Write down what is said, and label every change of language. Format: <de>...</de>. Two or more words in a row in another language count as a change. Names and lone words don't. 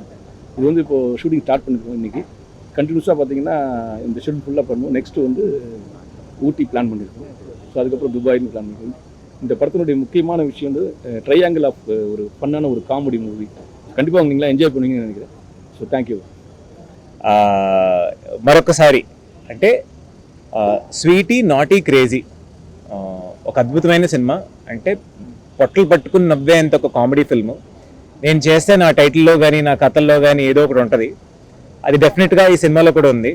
<ta>இது வந்து இப்போது</ta> <en>shooting start</en> <ta>பண்ணிருக்கோம். இன்றைக்கி கண்டினியூஸாக பார்த்தீங்கன்னா இந்த ஷெட்யூல் ஃபுல்லாக பண்ணுவோம். நெக்ஸ்ட்டு வந்து ஊட்டி பிளான் பண்ணியிருக்கோம். ஸோ அதுக்கப்புறம் துபாய்னு பிளான் பண்ணியிருக்கோம். இந்த படத்தினுடைய முக்கியமான விஷயம் வந்து</ta> <en>triangle of</en> <ta>ஒரு ஃபன்னான ஒரு</ta> <en>comedy movie.</en> <ta>கண்டிப்பாக நீங்களாம் என்ஜாய் பண்ணுவீங்கன்னு நினைக்கிறேன்.</ta> <en>so thank you.</en> <te>మరొకసారి అంటే స్వీటీ నాటీ క్రేజీ ఒక అద్భుతమైన సినిమా. అంటే పొట్టలు పట్టుకుని నవ్వేంత ఒక</te> <en>comedy film.</en> <te>నేను చేస్తే నా టైటిల్లో కానీ నా కథల్లో కానీ ఏదో ఒకటి ఉంటుంది. అది డెఫినెట్గా ఈ సినిమాలో కూడా ఉంది.</te>